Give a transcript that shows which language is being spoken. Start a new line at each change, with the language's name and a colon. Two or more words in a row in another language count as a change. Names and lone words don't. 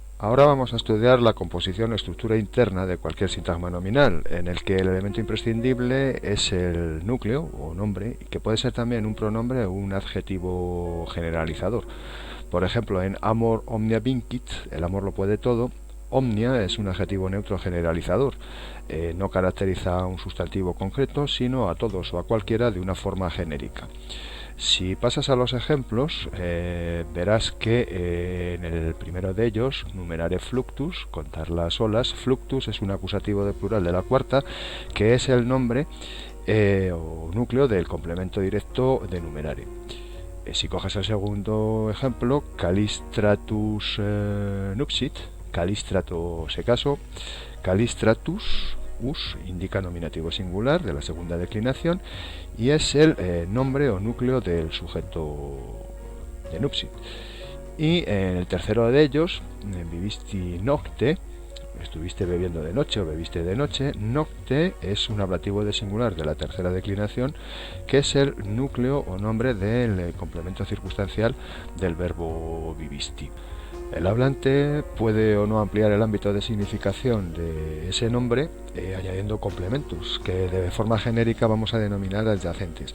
Spanish: Ahora vamos a estudiar la composición o estructura interna de cualquier sintagma nominal, en el que el elemento imprescindible es el núcleo o nombre, que puede ser también un pronombre o un adjetivo generalizador. Por ejemplo, en
Latin: amor omnia vincit,
Spanish: el amor lo puede todo. Omnia es un adjetivo neutro generalizador, no caracteriza a un sustantivo concreto, sino a todos o a cualquiera de una forma genérica. Si pasas a los ejemplos, verás que en el primero de ellos,
Latin: numerare fluctus,
Spanish: contar las olas, fluctus es un acusativo de plural de la cuarta, que es el nombre o núcleo del complemento directo de numerare. Si coges el segundo ejemplo,
Latin: calistratus nupsit,
Spanish: calistrato se casó, calistratus us indica nominativo singular de la segunda declinación y es el nombre o núcleo del sujeto de nupsit. Y en el tercero de ellos,
Latin: vivisti nocte,
Spanish: estuviste bebiendo de noche o bebiste de noche, nocte es un ablativo de singular de la tercera declinación, que es el núcleo o nombre del complemento circunstancial del verbo vivisti. El hablante puede o no ampliar el ámbito de significación de ese nombre añadiendo complementos que de forma genérica vamos a denominar adyacentes.